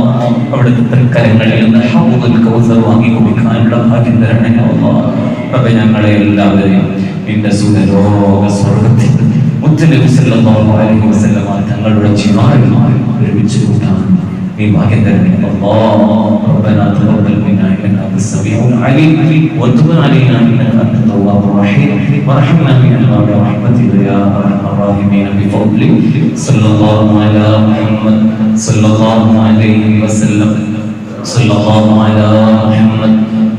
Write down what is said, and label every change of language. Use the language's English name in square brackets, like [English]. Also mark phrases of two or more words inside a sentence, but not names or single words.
[Malayalam] അവിടുത്തെ തൃക്കരങ്ങളിൽ നിന്ന് ഹൗദുൽ കൗസർ വാങ്ങി കുടിക്കാനുള്ള ഭാഗ്യം തരണേ അല്ലാഹ്. റബ്ബേ, ഞങ്ങളെ എല്ലാവരെയും നിന്റെ സുഖലോക സ്വർഗ്ഗത്തിൽ മുത്തനബി [Arabic] صلى الله عليه وسلم [Malayalam] തങ്ങളുടെ ജിവാറിൽ ഒരുമിച്ച് കൂട്ടാൻ നീ ഭാഗ്യം തരണേ അല്ലാഹ്. [Arabic] ربنا تقبل منا انك انت السميع العليم وتب علينا انك انت التواب الرحيم وارحمنا من الغفور برحمتك يا ارحم الراحمين بفضلك. صلى الله على محمد صلى الله عليه وسلم. صلى الله على محمد